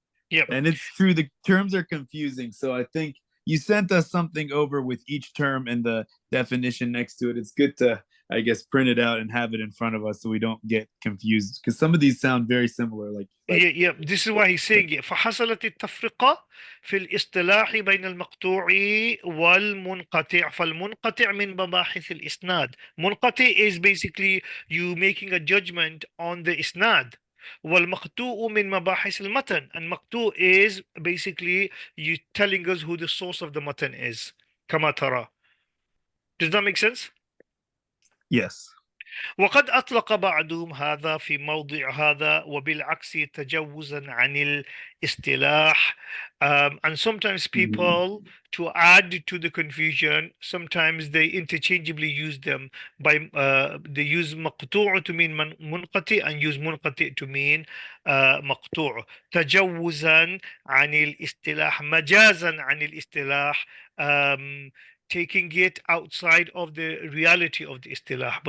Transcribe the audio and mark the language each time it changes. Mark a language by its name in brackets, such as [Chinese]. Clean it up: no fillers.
[English] Yep. And it's true. The terms are confusing. So I think you sent us something over with each term and the definition next to it. It's good to, I guess, print it out and have it in front of us so we don't get confused because some of these sound very similar. Yeah. This is why he's saying it. [Arabic] فحصلت التفرقة في الاصطلاح بين المقطوع والمنقطع. فالمنقطع من مباحث الإسناد. [English] منقطع is basically you making a judgment on the إسناد. [Arabic] والمقطوع من مباحث المتن. [English] And مقطوع is basically you telling us who the source of the matan is. [Arabic] كما ترى. [English] Does that make sense? Yes. [Arabic] وقد أطلق بعضهم هذا في موضع هذا وبالعكس تجوزا عن الاصطلاح. [English] And sometimes people, to add to the confusion, sometimes they interchangeably use them. They use مقطوع to mean منقطع and use منقطع to mean مقطوع. [Arabic] تجوزا عن الاصطلاح, مجازا عن الاصطلاح, [English] taking it outside of the reality of the istilah.